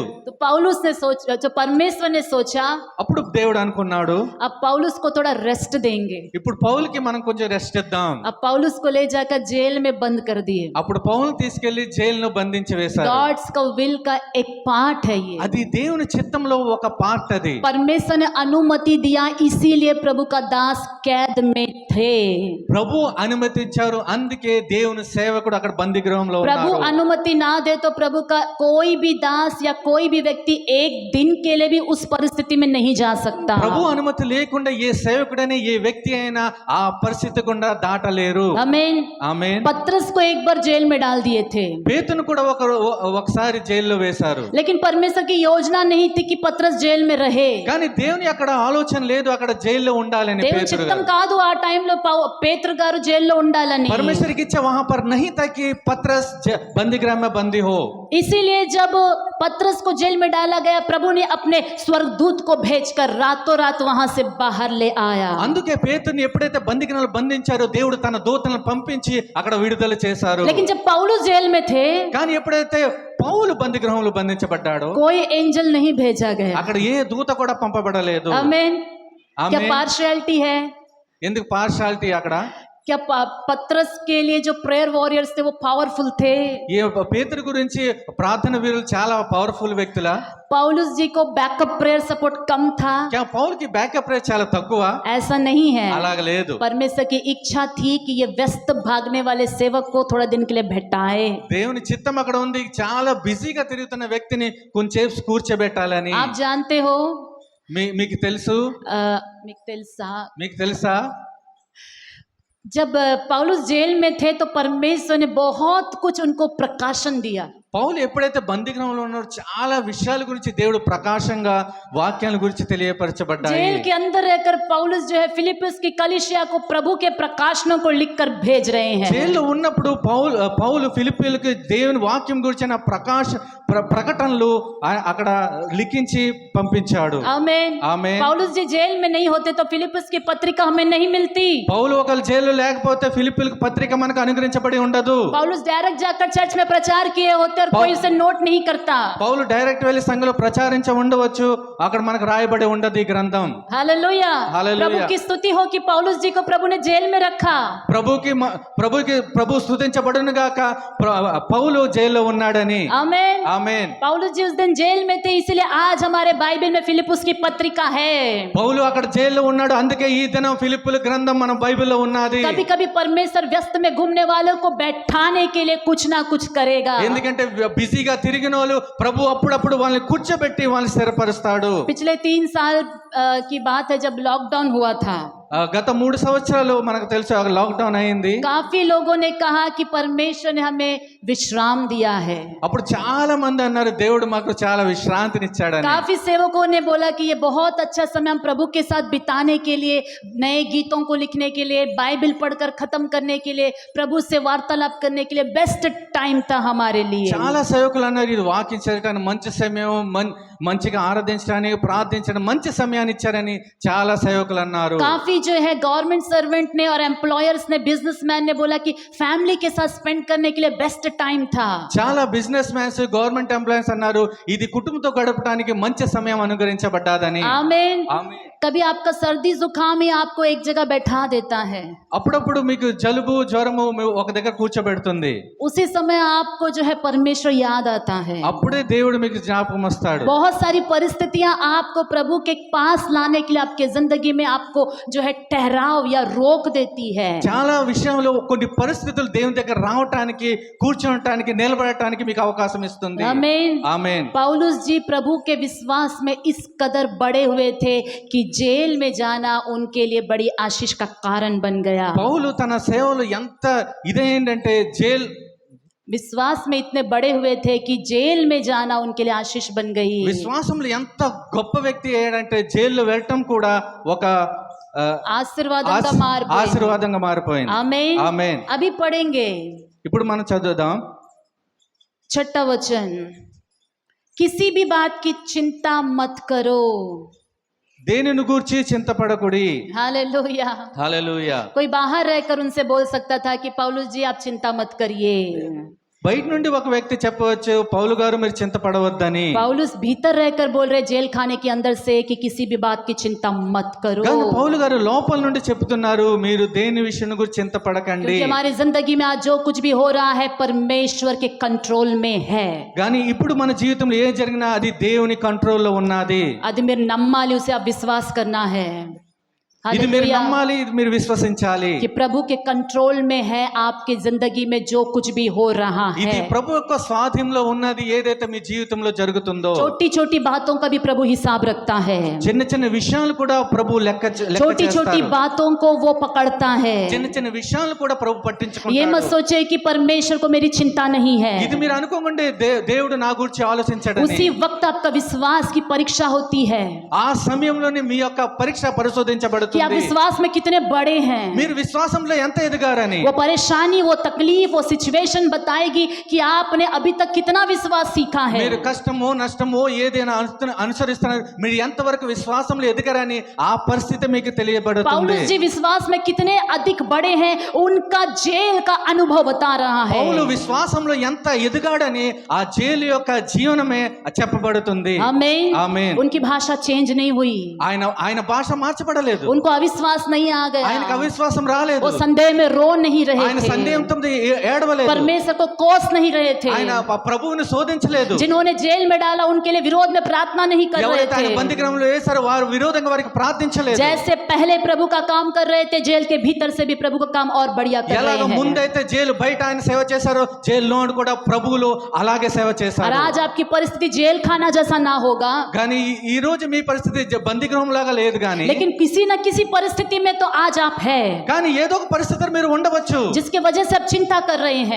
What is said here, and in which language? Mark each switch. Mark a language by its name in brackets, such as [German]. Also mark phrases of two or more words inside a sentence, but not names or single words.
[Hindi] तो पौलुस ने सोचा, जो परमेश्वर ने सोचा, [Telugu] అప్పుడు దేవుడు అనుకున్నాడు, [Hindi] अब पौलुस को थोड़ा रेस्ट देंगे। [Telugu] ఇప్పుడు పౌలుకి మనం కొంచెం రెస్ట్ ఇద్దాం. [Hindi] अब पौलुस को ले जाकर जेल में बंद कर दिए। [Telugu] అప్పుడు పౌలు తీసుకెళ్లి జైలును బంధించి వేశారు. [Hindi] गॉड्स का विल का एक पार्ट है ये। [Telugu] అది దేవుని చిత్తంలో ఒక పార్ట్. అది [Hindi] परमेश्वर ने अनुमति दिया, इसीलिए प्रभु का दास कैद में थे। [Telugu] ప్రభు అనుమతించారు, అందుకే దేవుని సేవకుడు అక్కడ బందీ గృహంలో [Hindi] प्रभु [Telugu] ఉన్నాడు. [Hindi] अनुमति ना दे तो प्रभु का कोई भी दास या कोई भी व्यक्ति एक दिन के लिए भी उस परिस्थिति में नहीं जा सकता। [Telugu] ప్రభు అనుమతి లేకుండా ఏ సేవకుడైనా ఏ వ్యక్తి అయినా ఆ పరిస్థితి గుండా దాటలేరు. [Hindi] आमीन। [Telugu] ఆమేన్. [Hindi] पतरस को एक बार जेल में डाल दिए थे, [Telugu] పేతురును కూడా ఒకసారి జైల్లో వేశారు. [Hindi] लेकिन परमेश्वर की योजना नहीं थी कि पतरस जेल में रहे। [Telugu] కానీ దేవుని అక్కడ ఆలోచన లేదు అక్కడ జైల్లో ఉండాలని. దేవుని పేతురు చిత్తం కాదు ఆ టైంలో పేతురు గారు జైల్లో ఉండాలని। [Hindi] परमेश्वर की इच्छा वहां पर नहीं था कि पतरस बंदीगृह में बंदी हो। इसीलिए जब पतरस को जेल में डाला गया, प्रभु ने अपने स्वर्गदूत को भेजकर रातों रात वहां से बाहर ले आया। [Telugu] అందుకే పేతురుని ఎప్పుడైతే బందీగృహంలో బంధించారో దేవుడు తన దూతలను పంపించి అక్కడ విడుదల చేశారు. [Hindi] लेकिन जब पौलुस जेल में थे, [Telugu] కానీ ఎప్పుడైతే పౌలు బందీగృహంలో బంధించబడ్డాడో [Hindi] कोई एंजल नहीं भेजा गया। [Telugu] అక్కడ ఏ దూత కూడా పంపబడలేదు. [Hindi] आमीन। क्या [Telugu] ఆమేన్. [Hindi] पार्शियलिटी है? [Telugu] ఎందుకు పార్షాలిటీ? అక్కడ [Hindi] क्या पतरस के लिए जो [English] prayer warriors [Hindi] थे वो पावरफुल थे? [Telugu] ఈ పేతురు గురించి ప్రార్థన వీరులు చాలా పవర్ఫుల్ వ్యక్తులా? [Hindi] पौलुस जी को [English] backup prayer support [Hindi] कम था? [Telugu] क्या పౌలుకి [English] backup rate [Telugu] చాలా తక్కువ? [Hindi] ऐसा नहीं है। [Telugu] అలాగ లేదు. [Hindi] परमेश्वर की इच्छा थी कि ये व्यस्त भागने वाले सेवक को थोड़ा दिन के लिए भेटाए। [Telugu] దేవుని చిత్తం అక్కడ ఉంది, చాలా బిజీగా తిరుగుతున్న వ్యక్తిని కొంచెంసేపు కూర్చోబెట్టాలని. [Hindi] आप जानते हो, [Telugu] మీకు తెలుసు, మీకు మీకు తెలుసా [Hindi] जब पौलुस जेल में थे तो परमेश्वर ने बहुत कुछ उनको प्रकाशन दिया। [Telugu] పౌలు ఎప్పుడైతే బందీగృహంలో ఉన్నారో చాలా విషయాల గురించి దేవుడు ప్రకాశంగా వాక్యాల గురించి తెలియపరచబడ్డాయి. [Hindi] जेल के अंदर रहकर पौलुस जो है फिलिप्पस की कलीसिया को प्रभु के प्रकाशनों को लिखकर भेज रहे हैं। [Telugu] జైల్లో ఉన్నప్పుడు పౌలు ఫిలిప్పీయులకు దేవుని వాక్యం గురించిన ప్రకటనలు అక్కడ లిఖించి పంపించాడు. [Hindi] आमीन। [Telugu] ఆమేన్. [Hindi] पौलुस जी जेल में नहीं होते तो फिलिप्पस की पत्रिका हमें नहीं मिलती। [Telugu] పౌలు ఒకవేళ జైల్లో లేకపోతే ఫిలిప్పీయులకు పత్రిక మనకు అనుగ్రహించబడి ఉండదు. [Hindi] पौलुस डायरेक्ट जाकर चर्च में प्रचार किए होते और कोई उसे नोट नहीं करता। [Telugu] పౌలు డైరెక్ట్ వెళ్ళి సంఘంలో ప్రచారించ ఉండవచ్చు, అక్కడ మనకు రాయబడి ఉండదు ఈ గ్రంథం. [Hindi] हालेलुया। हालेलुया। प्रभु की स्तुति हो कि पौलुस जी को प्रभु ने जेल में रखा। [Telugu] ప్రభు స్తుతించబడును గాక, పౌలు జైల్లో ఉన్నాడని. [Hindi] आमीन। [Telugu] ఆమేన్. [Hindi] पौलुस जी उस दिन जेल में थे, इसलिए आज हमारे बाइबल में फिलिप्पुस की पत्रिका है। [Telugu] పౌలు అక్కడ జైల్లో ఉన్నాడు, అందుకే ఈ దినం ఫిలిప్పుల గ్రంథం మన బైబిల్లో ఉన్నది. [Hindi] कभी कभी परमेश्वर व्यस्त में घूमने वालों को बैठाने के लिए कुछ ना कुछ करेगा। [Telugu] ఎందుకంటే బిజీగా తిరిగిన వాళ్ళు ప్రభు అప్పుడప్పుడు వాళ్ళని కూర్చోబెట్టి వాళ్ళని స్థిరపరుస్తాడు. [Hindi] पिछले 3 साल की बात है जब लॉकडाउन हुआ था। [Telugu] గత 3 సంవత్సరాలు మనకు తెలుసు లాక్డౌన్ అయింది. [Hindi] काफी लोगों ने कहा कि परमेश्वर ने हमें विश्राम दिया है। [Telugu] అప్పుడు చాలా మంది అన్నారు దేవుడు మాకు చాలా విశ్రాంతినిచ్చాడని. [Hindi] काफी सेवकों ने बोला कि ये बहुत अच्छा समय हम प्रभु के साथ बिताने के लिए, नए गीतों को लिखने के लिए, बाइबल पढ़कर खत्म करने के लिए, प्रभु से वार्तालाप करने के लिए [English] best time [Hindi] था हमारे लिए। [Telugu] చాలా సేవకులు అన్నారు ఇది వాక్యం చదవడానికి మంచి సమయం, మంచిగా ఆరాధించడానికి ప్రార్థించడానికి మంచి సమయాన్ని ఇచ్చారని చాలా సేవకులు అన్నారు. [Hindi] काफी जो है [English] government servant [Hindi] ने और एम्प्लॉयर्स ने, बिजनेसमैन ने बोला कि फैमिली के साथ स्पेंड करने के लिए [English] best time [Hindi] था। [Telugu] చాలా [English] business mans, government employees [Telugu] అన్నారు ఇది కుటుంబంతో గడపడానికి మంచి సమయం అనుగ్రహించబడ్డాదని. [Hindi] आमीन। [Telugu] ఆమేన్. [Hindi] कभी आपका सर्दी जुकाम ही आपको एक जगह बैठा देता है, [Telugu] అప్పుడప్పుడు మీకు జలుబు జ్వరము ఒక దగ్గర కూర్చోబెడుతుంది. [Hindi] उसी समय आपको जो है परमेश्वर याद आता है। [Telugu] అప్పుడే దేవుడు మీకు జ్ఞాపకం వస్తాడు. [Hindi] बहुत सारी परिस्थितियां आपको प्रभु के पास लाने के लिए आपके जिंदगी में आपको जो है ठहराव या रोक देती है। [Telugu] చాలా విషయంలో కొన్ని పరిస్థితులు దేవుని దగ్గర రావటానికి, కూర్చోవటానికి, నిలబడటానికి మీకు అవకాశం ఇస్తుంది. [Hindi] आमीन। [Telugu] ఆమేన్. [Hindi] पौलुस जी प्रभु के विश्वास में इस कदर बड़े हुए थे कि जेल में जाना उनके लिए बड़ी आशीष का कारण बन गया। [Telugu] పౌలు తన సేవలు ఎంత ఇదేంటంటే [Hindi] विश्वास में इतने बड़े हुए थे कि जेल में जाना उनके लिए आशीष बन गई। [Telugu] విశ్వాసంలో ఎంత గొప్ప వ్యక్తి అయ్యాడంటే జైల్లో వెళ్ళటం కూడా ఒక ఆశీర్వాదంగా మారిపోయింది. [Hindi] आमीन। [Telugu] ఆమేన్. [Hindi] अभी पढ़ेंगे [Telugu] ఇప్పుడు మనం చదువుదాం [Hindi] 6वां वचन। किसी भी बात की चिंता मत करो। [Telugu] దేనిని గూర్చి చింతపడకుడి. [Hindi] हालेलुया। [Telugu] హల్లెలూయా. [Hindi] कोई बाहर रहकर उनसे बोल सकता था कि पौलुस जी आप चिंता मत करिए। [Telugu] బయట నుండి ఒక వ్యక్తి చెప్పవచ్చు పౌలు గారు మీరు చింతపడవద్దని. [Hindi] पौलुस भीतर रहकर बोल रहे जेल खाने के अंदर से कि किसी भी बात की चिंता मत करो। [Telugu] కానీ పౌలు గారు లోపల నుండి చెప్తున్నారు మీరు దేని విషయం గురించి చింతపడకండి. [Hindi] क्योंकि हमारी जिंदगी में आज जो कुछ भी हो रहा है परमेश्वर के कंट्रोल में है। [Telugu] కానీ ఇప్పుడు మన జీవితంలో ఏం జరిగినా అది దేవుని కంట్రోల్లో ఉన్నది. అది మీరు నమ్మాలి, [Hindi] उसे आप विश्वास करना है। [Telugu] ఇది మీరు నమ్మాలి, ఇది మీరు విశ్వసించాలి. [Hindi] कि प्रभु के कंट्रोल में है आपकी जिंदगी में जो कुछ भी हो रहा है। [Telugu] ఇది ప్రభు యొక్క స్వాధీనంలో ఉన్నది ఏదైతే మీ జీవితంలో జరుగుతుందో. [Hindi] छोटी छोटी बातों का भी प्रभु हिसाब रखता है। [Telugu] చిన్న చిన్న విషయాలు కూడా ప్రభు లెక్క [Hindi] छोटी छोटी बातों को वो पकड़ता है। [Telugu] చిన్న చిన్న విషయాలు కూడా ప్రభు [Hindi] ये [Telugu] పట్టించుకుంటాడు. [Hindi] मत सोचे कि परमेश्वर को मेरी चिंता नहीं है। [Telugu] ఇది మీరు అనుకోకండి దేవుడు నా గురించి ఆలోచించడని. [Hindi] उसी वक्त आपका विश्वास की परीक्षा होती है [Telugu] ఆ సమయంలోనే మీ యొక్క పరీక్ష పరిశోధించబడుతుంది. [Hindi] कि आप विश्वास में कितने बड़े हैं। [Telugu] మీరు విశ్వాసంలో ఎంత ఎదిగారని. [Hindi] वो परेशानी, वो तकलीफ, वो सिचुएशन बताएगी कि आपने अभी तक कितना विश्वास सीखा है। [Telugu] మీరు కష్టమో నష్టమో ఏదైనా అనుసరిస్తున్నారు, మీరు ఎంతవరకు విశ్వాసంలో ఎదిగారని ఆ పరిస్థితి మీకు తెలియబడుతుంది. [Hindi] पौलुस जी विश्वास में कितने अधिक बड़े हैं उनका जेल का अनुभव बता रहा है। [Telugu] పౌలు విశ్వాసంలో ఎంత ఎదిగాడని ఆ జైలు యొక్క జీవనమే చెప్పబడుతుంది. [Hindi] आमीन। [Telugu] ఆమేన్. [Hindi] उनकी भाषा चेंज नहीं हुई, [Telugu] ఆయన భాష మార్చబడలేదు. [Hindi] उनको अविश्वास नहीं आ [Telugu] ఆయనకు [Hindi] गया, [Telugu] అవిశ్వాసం రాలేదు, [Hindi] वो संदेह में रो नहीं रहे [Telugu] ఆయన [Hindi] थे, [Telugu] సందేహంతో ఏడవలేదు, [Hindi] परमेश्वर को कोस नहीं रहे थे, [Telugu] ఆయన ప్రభువుని శోధించలేదు. [Hindi] जिन्होंने जेल में डाला उनके लिए विरोध में प्रार्थना नहीं कर रहे [Telugu] ఎవరైతే ఆయన [Hindi] थे, [Telugu] బందిగ్రహంలో వేశారో వారు విరోధంగా వారికి ప్రార్థించలేదు. [Hindi] जैसे पहले प्रभु का काम कर रहे थे जेल के भीतर से भी प्रभु का काम और बढ़िया कर [Telugu] ఎలాగ [Hindi] रहे हैं। [Telugu] ముందైతే జైలు బయట ఆయన సేవ చేశారో జైల్లో కూడా ప్రభువులు అలాగే సేవ [Hindi] और [Telugu] చేశారు. [Hindi] आज आपकी परिस्थिति जेल खाना जैसा ना होगा, [Telugu] కానీ ఈ రోజు మీ పరిస్థితి బందిగ్రహం లాగా లేదు, కానీ [Hindi] लेकिन किसी न किसी परिस्थिति में तो आज आप है, [Telugu] కానీ ఏదో ఒక పరిస్థితిలో మీరు ఉండవచ్చు. [Hindi] जिसकी वजह से आप चिंता कर रहे हैं।